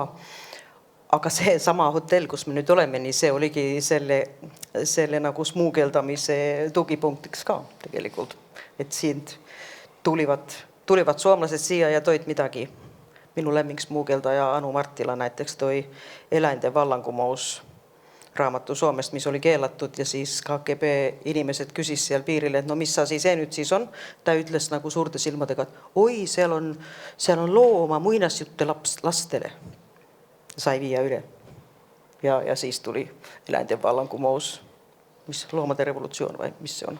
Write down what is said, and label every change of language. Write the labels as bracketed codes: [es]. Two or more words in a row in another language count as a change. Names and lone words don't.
[et] Aga see sama hotell, kus me nüüd oleme, nii see oligi selle nagu smuugeldamise tugipunktiks ka tegelikult. Et siin tulivad soomlased siia ja toid midagi. Minu lemming smuugeldaja Anu Martila näiteks toi Eläinten vallankumous raamatu Soomest, mis oli keelatud ja siis KGB inimesed küsis seal piiril, et mis asi see nüüd siis on. Ta ütles nagu suurte silmadega, et oi, seal on looma muinasjutte lastele. Sai viia üle. Ja siis tuli Eläinten vallankumous, mis loomade revolutsioon vai mis see on.